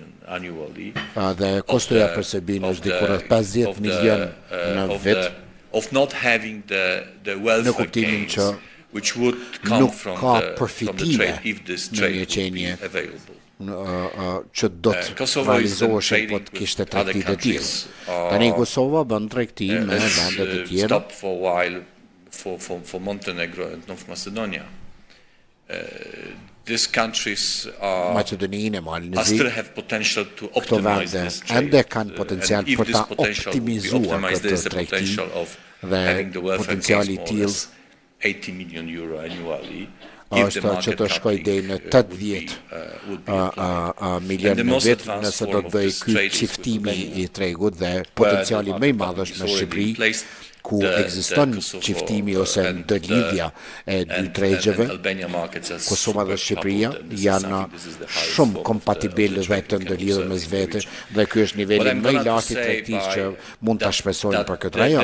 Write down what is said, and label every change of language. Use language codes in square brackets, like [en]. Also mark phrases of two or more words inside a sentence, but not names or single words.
[sq] Dhe kostoja për Serbinë është diku rreth 50 milion në vit, në kuptimin që nuk ka përfitime në një qenje që do të realizoheshin po të kishte tregti të tillë. Tani Kosova bën tregti me vende të tjera. [en] For Montenegro and North Macedonia. These countries still have potential to optimize this trade. If this potential will be optimized, there's the potential of having the welfare case more or less 80 million euro annually. [sq] Është që të shkoj deri në 80 milionë në vit nëse do të bëj ky çiftimi i tregut dhe potenciali më i madh është në Shqipëri, ku ekziston çiftimi ose ndërlidhja e dy tregjeve. Kosova dhe Shqipëria janë shumë kompatibile dhe të ndërlidhur mes vete dhe ky është niveli më i lartë i tregtisë që mund ta shpresojmë për këtë rajon.